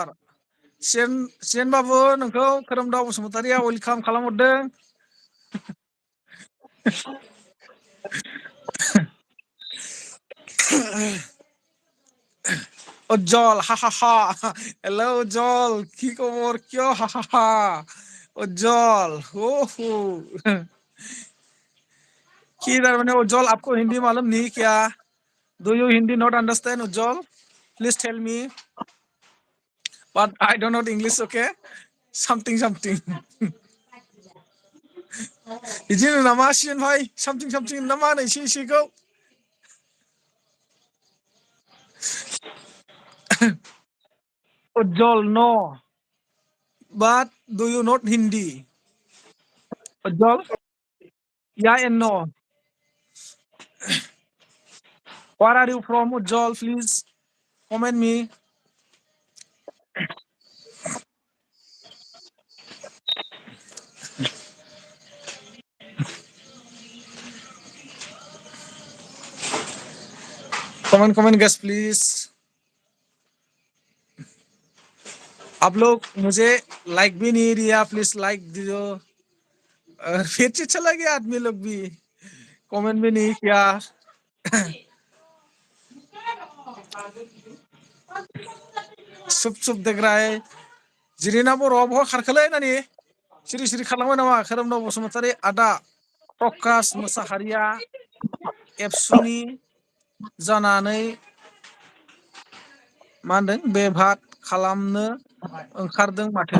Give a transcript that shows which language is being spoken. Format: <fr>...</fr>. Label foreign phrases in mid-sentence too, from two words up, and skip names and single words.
<brx>सिजेन बाबु नोंखौ खोरोमदाव बसुमतारीया वेलकाम खालामहरदों।</brx> <hi>उज्जल हा हा हा हेल' उज्जल कि खबर क्यों हा हा हा उज्जल ओहो किधर मैंने उज्जवल आपको हिंदी मालूम नहीं क्या?</hi> <en>Do you Hindi not understand उज्जवल? Please tell me. But I don't know English, okay? Something something.</en> <brx>बिदिनो नामा सिजेन भाई</brx> <en>something something</en> <brx>ना मा होनो एसे एसेखौ?</brx> <en>उज्जवल no. But do you not Hindi? उज्जवल yeah and no. Where are you from उज्जवल? Please comment me. Comment guys please.</en> <hi>आप लोग मुझे लाइक भी नहीं दिया</hi> <en>please like</en> <hi>दीजिए। फिर से चला गया आदमी लोग भी कमेंट भी नहीं किया। सुप सुप देख रहा है</hi> <brx>जिरिना बर'आ बहा खारखोलै नानि सिरि सिरि खारलांबाय नामा खोरोमदाव बसुमतारी आदा प्रकाश मोसाहारिया एबसुनि जानानै मा होनदों बेभात खालामनो ओंखारदों माथो?</brx>